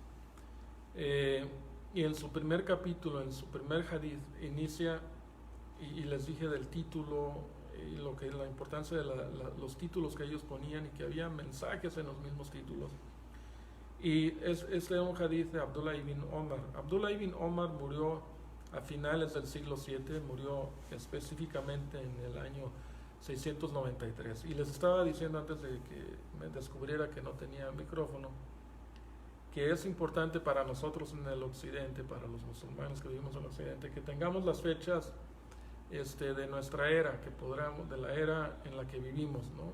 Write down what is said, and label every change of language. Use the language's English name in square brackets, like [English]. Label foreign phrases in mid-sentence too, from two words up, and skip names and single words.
[Spanish] Y en su primer capítulo, en su primer hadith, inicia, y les dije del título, y la importancia de los títulos que ellos ponían, y que había mensajes en los mismos títulos. Y es un hadith de Abdullah ibn Omar. Abdullah ibn Omar murió a finales del siglo VII, murió específicamente en el año 693. Y les estaba diciendo antes de que me descubriera que no tenía micrófono, que es importante para nosotros en el occidente, para los musulmanes que vivimos en el occidente, que tengamos las fechas de nuestra era, de la era en la que vivimos, ¿no?